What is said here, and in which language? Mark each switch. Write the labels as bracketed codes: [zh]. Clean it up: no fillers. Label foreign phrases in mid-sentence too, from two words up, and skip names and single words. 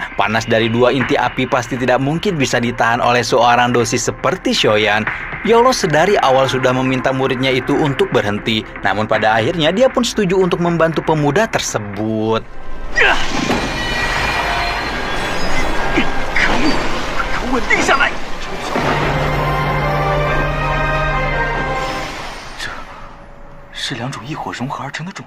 [id] Panas dari dua inti api pasti tidak mungkin bisa ditahan oleh seorang dosis seperti Xiaoyan. Yaolo sedari awal sudah meminta muridnya itu untuk berhenti. Namun pada akhirnya dia pun setuju untuk membantu pemuda tersebut. [zh] 稳定下来。这是两种异火融合而成的种子。